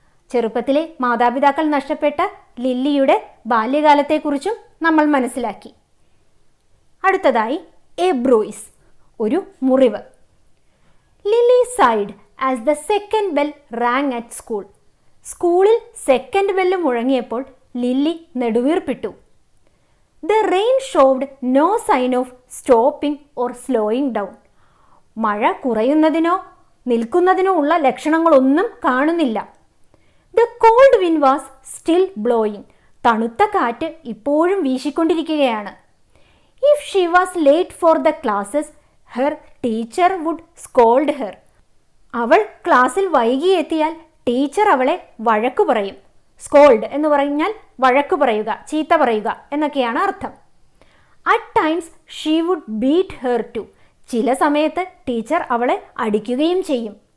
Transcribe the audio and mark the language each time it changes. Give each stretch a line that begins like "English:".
Malayalam: ചെറുപ്പത്തിലെ മാതാപിതാക്കൾ നഷ്ടപ്പെട്ട ലില്ലിയുടെ ബാല്യകാലത്തെക്കുറിച്ചും നമ്മൾ മനസ്സിലാക്കി. അടുത്തതായി
English: a bruise,
Malayalam: ഒരു മുറിവ്.
English: Lily sighed as the second bell rang at school.
Malayalam: സ്കൂളിൽ second bell മുഴങ്ങിയപ്പോൾ lily നെടുവീർപ്പിട്ടു.
English: The rain showed no sign of stopping or slowing down.
Malayalam: മഴ കുറയുന്നതിനോ നിൽക്കുന്നതിനോ ഉള്ള ലക്ഷണങ്ങളൊന്നും കാണുന്നില്ല.
English: The cold wind was still blowing.
Malayalam: തണുത്ത കാറ്റ് ഇപ്പോഴും വീശിക്കൊണ്ടിരിക്കുകയാണ്.
English: If she was late for the classes, her teacher would scold her.
Malayalam: അവൾ ക്ലാസ്സിൽ വൈകിയെത്തിയാൽ teacher അവളെ വഴക്കു പറയും. സ്കോൾഡ് എന്ന് പറഞ്ഞാൽ വഴക്കു പറയുക, ചീത്ത പറയുക എന്നൊക്കെയാണ് അർത്ഥം.
English: At times she would beat her too.
Malayalam: ചില സമയത്ത് ടീച്ചർ അവളെ അടിക്കുകയും ചെയ്യും.